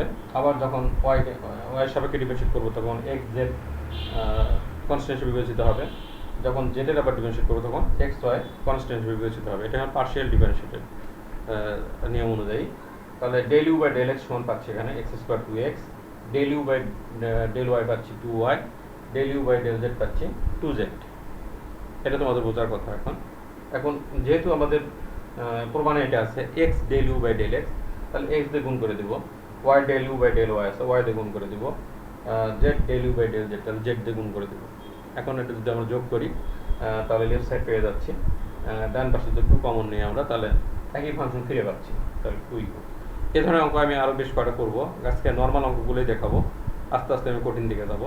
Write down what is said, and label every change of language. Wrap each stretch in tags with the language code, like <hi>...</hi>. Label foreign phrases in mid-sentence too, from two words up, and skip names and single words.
<bn>আবার যখন y এর সাপেক্ষে ডিফারেন্সিয়েট করব তখন x z কনস্ট্যান্ট হিসেবে বিবেচিত হবে। যখন z এর আবার ডিফারেন্সিয়েট করব তখন x y কনস্ট্যান্ট হিসেবে বিবেচিত হবে। এটা হলো পার্শিয়াল ডিফারেন্সিয়েটের নিয়ম অনুযায়ী। তাহলে</bn> <en>del u by del x</en> <bn>সমান পাচ্ছি এখানে</bn> <en>x square</en> <bn>2x,</bn> <en>del u by del y</en> <bn>পাচ্ছি 2y,</bn> <en>del u by del z</en> <bn>পাচ্ছি 2z। এটা তোমাদের বোঝার কথা। এখন যেহেতু আমাদের প্রমাণে এটা আছে</bn> <en>x del u by del x,</en> <bn>তাহলে x দিয়ে গুণ করে দেব,</bn> <en>y del u by del y</en> <bn>আছে, y দিয়ে গুণ করে দেব,</bn> <en>z del u by del z,</en> <bn>তাহলে z দিয়ে গুণ করে দেব। এখন এটা যদি আমরা যোগ করি তাহলে</bn> <en>left side</en> <bn>পেয়ে যাচ্ছি, ডান পাশে যদি 2 কমন নিই আমরা, তাহলে একই ফাংশন ফিরে পাচ্ছি, তাহলে 2u। এ ধরনের অঙ্ক আমি আরও বেশ কটা করবো। আজকে নর্মাল অঙ্কগুলোই দেখাবো, আস্তে আস্তে আমি কঠিন দিকে যাবো।</bn>